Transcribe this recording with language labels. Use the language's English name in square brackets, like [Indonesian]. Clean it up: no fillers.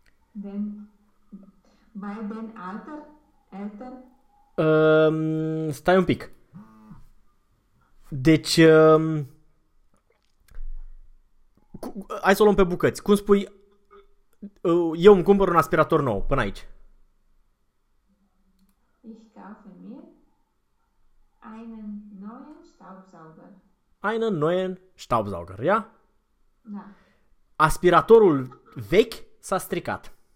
[German] Den. Bei den alter? Älter? [Romanian] Stai un pic. Deci, hai să o luăm pe bucăți. Cum spui, eu îmi cumpăr un aspirator nou, până aici. [German] Ich kaufe mir einen neuen Staubsauger. Einen neuen Staubsauger, ja? [Romanian] Da. Aspiratorul vechi s-a stricat.